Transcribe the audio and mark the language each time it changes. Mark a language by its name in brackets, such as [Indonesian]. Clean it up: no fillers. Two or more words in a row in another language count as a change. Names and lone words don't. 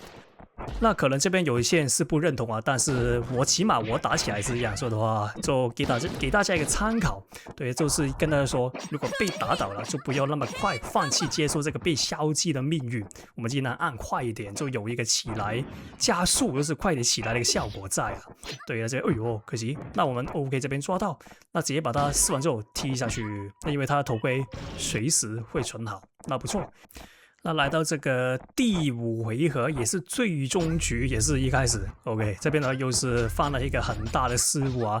[Chinese] 那可能這邊有一些人是不認同啊，但是我起碼我打起來是這樣說的話，就給大家一個參考。對，就是跟大家說，如果被打倒了，就不要那麼快放棄接受這個被消擊的命運。我們盡量按快一點，就有一個起來加速，就是快點起來的一個效果在啊。對啊，這哎呦可惜。那我們 OK 這邊抓到，那直接把它撕完之後踢下去。那因為他的頭盔隨時會存好，那不錯。那來到這個第5回合，也是最終局，也是一開始 OK 這邊呢又是犯了一個很大的失誤啊！